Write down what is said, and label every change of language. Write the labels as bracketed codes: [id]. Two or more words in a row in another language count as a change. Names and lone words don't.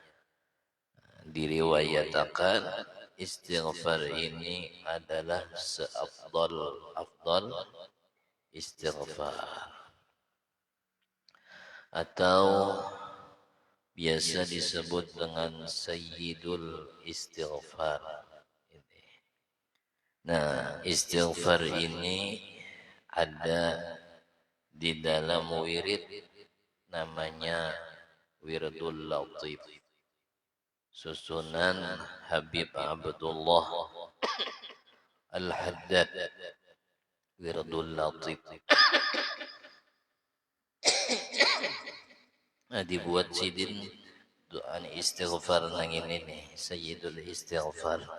[id] Diriwayatakan istighfar ini adalah [ar] afdal istighfar, [id] atau biasa disebut dengan [ar] sayyidul istighfar. [id] Nah, istighfar ini ada di dalam wirid namanya Wirdul Latif, susunan Habib Abdullah Al-Haddad, Wirdul Latif. [bjn] Nah, dibuat sidin doa istighfar nang ini nih, [ar] sayyidul istighfar.